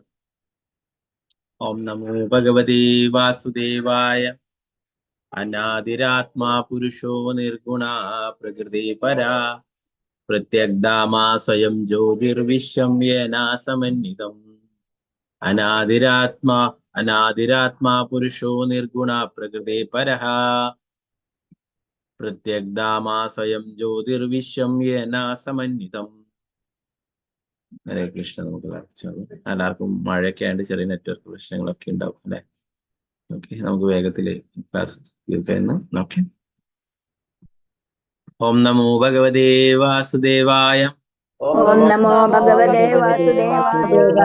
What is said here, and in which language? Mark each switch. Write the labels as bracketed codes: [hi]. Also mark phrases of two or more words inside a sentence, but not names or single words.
[sa] ओम नमो भगवते वासुदेवाय अनादिरात्मा पुरुषो निर्गुणा प्रकृति परा प्रत्यग्धामा स्वयं ज्योतिर्विश्वं येन समन्वितम्। अनादिरात्मा पुरुषो निर्गुणा प्रकृति परः प्रत्यग्धामा स्वयं ज्योतिर्विश्वं येन समन्वितम्. ഹരേ കൃഷ്ണ. [ml] നമുക്ക് എല്ലാവർക്കും മഴയൊക്കെ ആയതുകൊണ്ട് ചെറിയ നെറ്റ്വർക്ക് പ്രശ്നങ്ങളൊക്കെ ഉണ്ടാവും അല്ലെ. ഓക്കെ, നമുക്ക് വേഗത്തില് ക്ലാസ് തീർക്കായിരുന്നു. [sa] ഓക്കെ. ഓം നമോ ഭഗവതേ വാസുദേവായ. ഓം നമോ ഭഗവതേ വാസുദേവായ.